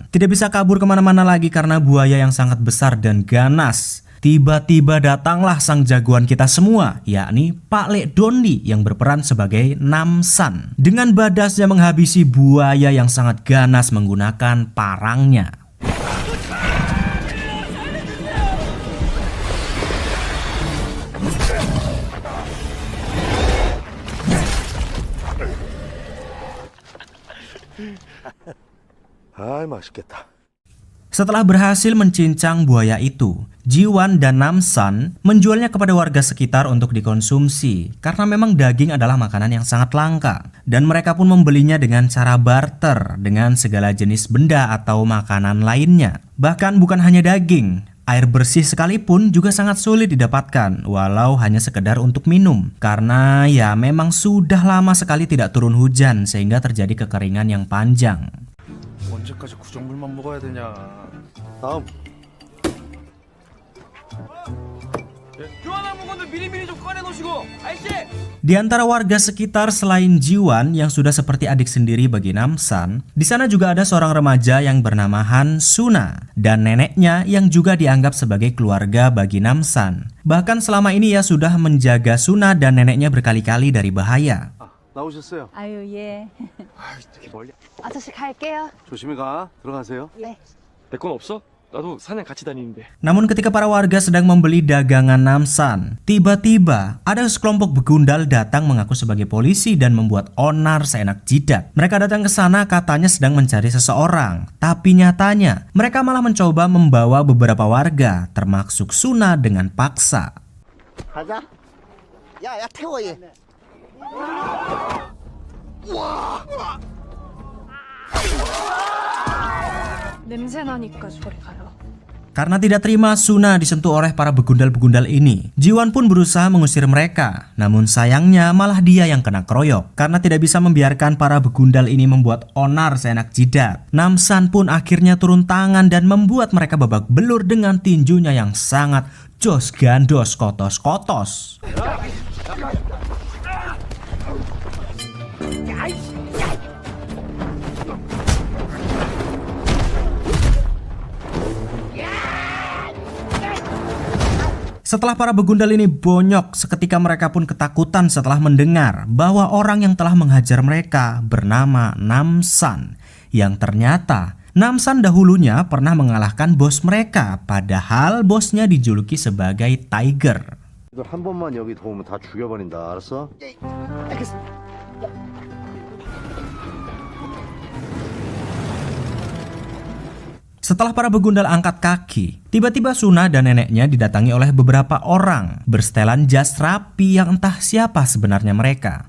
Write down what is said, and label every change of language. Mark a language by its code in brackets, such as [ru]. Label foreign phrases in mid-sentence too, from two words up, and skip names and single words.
[id] Tidak bisa kabur kemana-mana lagi karena buaya yang sangat besar dan ganas. Tiba-tiba datanglah sang jagoan kita semua, yakni Pak Lee Don Lee yang berperan sebagai Nam-san. Dengan badasnya menghabisi buaya yang sangat ganas menggunakan parangnya. [ko] 아이, 맛있겠다. [id] Setelah berhasil mencincang buaya itu, Ji-won dan Nam-san menjualnya kepada warga sekitar untuk dikonsumsi karena memang daging adalah makanan yang sangat langka. Dan mereka pun membelinya dengan cara barter dengan segala jenis benda atau makanan lainnya. Bahkan bukan hanya daging, air bersih sekalipun juga sangat sulit didapatkan walau hanya sekedar untuk minum. Karena ya memang sudah lama sekali tidak turun hujan sehingga terjadi kekeringan yang panjang. [ko] 언제까지 구정물만 먹어야 되냐. 다음. [id] Di antara warga sekitar selain Jiwan yang sudah seperti adik sendiri bagi Namsan, di sana juga ada seorang remaja yang bernama Han Suna dan neneknya yang juga dianggap sebagai keluarga bagi Namsan. Bahkan selama ini ia sudah menjaga Suna dan neneknya berkali-kali dari bahaya. [ko] 나오셨어요. 아유 예. 이렇게 멀리. 아저씨 갈게요. 조심히 가. 들어가세요. 네. 내 건 없어? 나도 사냥 같이 다니는데. [id] Namun ketika para warga sedang membeli dagangan Namsan, tiba-tiba ada sekelompok begundal datang mengaku sebagai polisi dan membuat onar seenak jidat. Mereka datang ke sana katanya sedang mencari seseorang, tapi nyatanya mereka malah mencoba membawa beberapa warga, termasuk Suna dengan paksa. [ko] 가자. 야, 태워 얘. 냄새 나니까 저리 가요. [id] Karena tidak terima Suna disentuh oleh para begundal-begundal ini, Jiwan pun berusaha mengusir mereka. Namun sayangnya malah dia yang kena keroyok. Karena tidak bisa membiarkan para begundal ini membuat onar seenak jidat, Namsan pun akhirnya turun tangan dan membuat mereka babak belur dengan tinjunya yang sangat [jv] jos gandos kotos-kotos. [id] Setelah para begundal ini bonyok, seketika mereka pun ketakutan setelah mendengar bahwa orang yang telah menghajar mereka bernama Namsan. Yang ternyata Namsan dahulunya pernah mengalahkan bos mereka, padahal bosnya dijuluki sebagai Tiger. [ko] 너 한 번만 여기 도우면 다 죽여버린다. 알았어? [id] Setelah para begundal angkat kaki, tiba-tiba Suna dan neneknya didatangi oleh beberapa orang bersetelan jas rapi yang entah siapa sebenarnya mereka.